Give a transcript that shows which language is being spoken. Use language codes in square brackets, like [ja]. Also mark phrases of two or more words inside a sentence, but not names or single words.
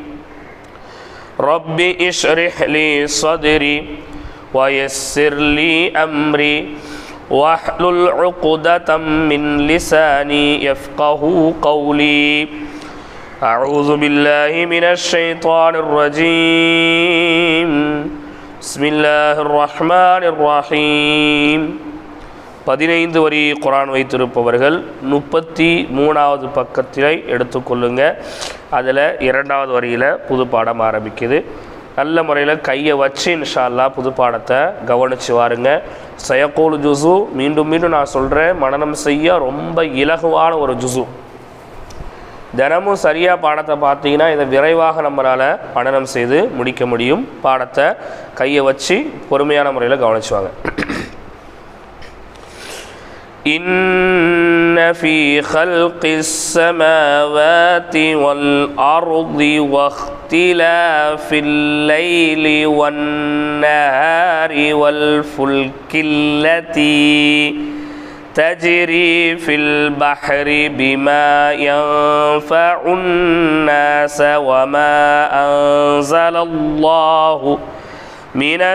[ar] رب اشرح لي صدري ويسر لي أمري واحلل عقدة من لساني يفقه قولي. أعوذ بالله من الشيطان الرجيم. بسم الله الرحمن الرحيم. [ta] 15 வரி குர்ஆன் வைத்திருப்பவர்கள் 33வது பக்கத்தை எடுத்துக்கொள்ளுங்க. அதில் 2வது வரியில் புது பாடம் ஆரம்பிக்குது. நல்ல முறையில் கையை வச்சு [ar] إن شاء الله [ta] புது பாடத்தை கவனித்து வாருங்க. [ar] سيقول جزء [ta] மீண்டும் மீண்டும் நான் சொல்கிறேன், மனனம் செய்ய ரொம்ப இலகுவான ஒரு ஜுசு. தினமும் சரியாக பாடத்தை பார்த்தீங்கன்னா இதை விரைவாக நம்மளால் மனனம் செய்து முடிக்க முடியும். பாடத்தை கையை வச்சு பொறுமையான முறையில் கவனிச்சுவாங்க. [ar] إن في خلق السماوات والأرض واختلاف الليل والنهار والفلك التي تجري في البحر بما ينفع الناس وما أنزل الله من